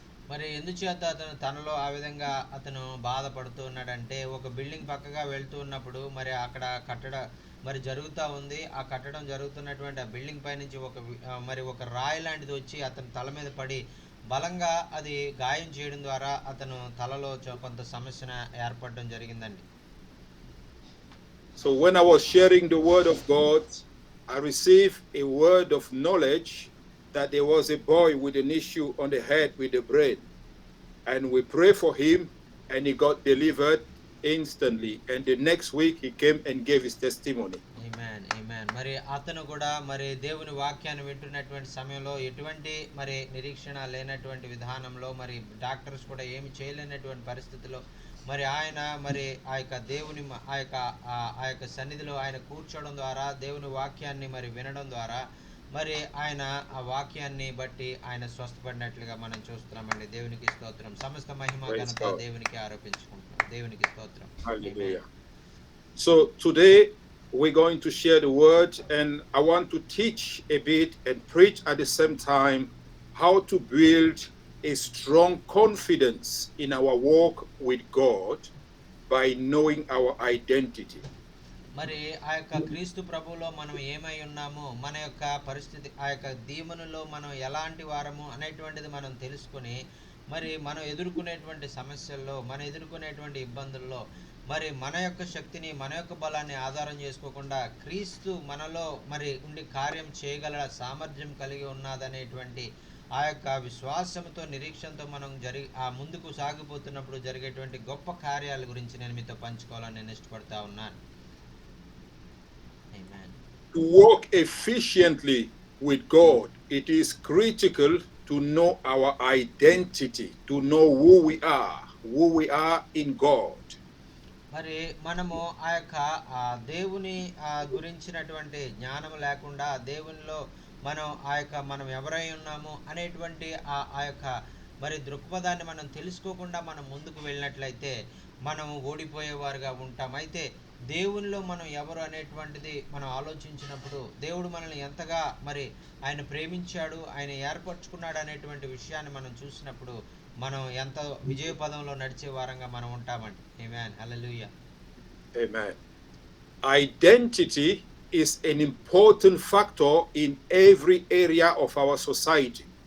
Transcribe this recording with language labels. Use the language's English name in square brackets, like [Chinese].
[Telugu] మరి ఎందుచేత తనలో ఆ విధంగా అతను బాధపడుతూ ఉన్నాడంటే ఒక బిల్డింగ్ పక్కగా వెళ్తూ ఉన్నప్పుడు మరి అక్కడ మరి జరుగుతూ ఉంది. ఆ కట్టడం జరుగుతున్నటువంటి ఆ బిల్డింగ్ పై నుంచి ఒక రాయి లాంటిది వచ్చి అతని తల మీద పడి బలంగా అది గాయం చేయడం ద్వారా అతను తలలో కొంత సమస్య ఏర్పడడం జరిగిందండి. [English] So when I was sharing the word of God, I received a word of knowledge that there was a boy with an issue on the head with the brain. And we prayed for him and he got delivered instantly. And the next week he came and gave his testimony. Amen. Amen. [Telugu] మరి అతను కూడా మరి దేవుని వాక్యాన్ని వింటున్నటువంటి సమయంలో ఎటువంటి మరి నిరీక్షణ లేనటువంటి విధానంలో మరి డాక్టర్స్ కూడా ఏమి చేయలేనటువంటి పరిస్థితిలో మరి ఆయన మరి ఆ యొక్క దేవుని ఆ యొక్క సన్నిధిలో ఆయన కూర్చోవడం ద్వారా దేవుని వాక్యాన్ని మరి వినడం ద్వారా మరి ఆయన ఆ వాక్యాన్ని బట్టి ఆయన స్వస్థపడినట్లుగా మనం చూస్తున్నామండి. దేవునికి స్తోత్రం. సమస్త మహిమ ఘనత దేవునికి ఆరోపించుకుంటున్నాం. దేవునికి స్తోత్రం. [English] Hallelujah. So today we're going to share the word and I want to teach a bit and preach at the same time how to build a strong confidence in our walk with God by knowing our identity. [Telugu] మరి ఆ యొక్క క్రీస్తు ప్రభువులో మనం ఏమై ఉన్నామో మన యొక్క పరిస్థితి ఆ యొక్క దీవెనలో మనం ఎలాంటి వారము అనేటువంటిది మనం తెలుసుకొని మరి మనం ఎదుర్కొనేటువంటి సమస్యల్లో మనం ఎదుర్కొనేటువంటి ఇబ్బందుల్లో మరి మన యొక్క శక్తిని మన యొక్క బలాన్ని ఆధారం చేసుకోకుండా క్రీస్తు మనలో మరి ఉండి కార్యం చేయగల సామర్థ్యం కలిగి ఉన్నదనేటువంటి ఆ యొక్క విశ్వాసంతో నిరీక్షణతో మనం ముందుకు సాగిపోతున్నప్పుడు జరిగేటువంటి గొప్ప కార్యాల గురించి నేను మీతో పంచుకోవాలని నేను ఇష్టపడతా ఉన్నాను. [English] To walk efficiently with God, it is critical to know our identity, to know who we are in God. [Telugu] మరి మనము ఆ యొక్క దేవుని గురించినటువంటి జ్ఞానం లేకుండా దేవునిలో మనం ఎవరై ఉన్నాము అనేటువంటి ఆ యొక్క మరి దృక్పథాన్ని మనం తెలుసుకోకుండా మనం ముందుకు వెళ్ళినట్లయితే మనం ఓడిపోయేవారుగా ఉంటాం. అయితే దేవునిలో మనం ఎవరు అనేటువంటిది మనం ఆలోచించినప్పుడు దేవుడు మనల్ని ఎంతగా మరి ఆయన ప్రేమించాడు, ఆయన ఏర్పరచుకున్నాడు అనేటువంటి విషయాన్ని మనం చూసినప్పుడు మనం ఎంత విజయ పదంలో నడిచే వారంగా మనం ఉంటామండి. ఆమేన్. హల్లెలూయా. [English] Amen. Identity is an important factor in every area of our society.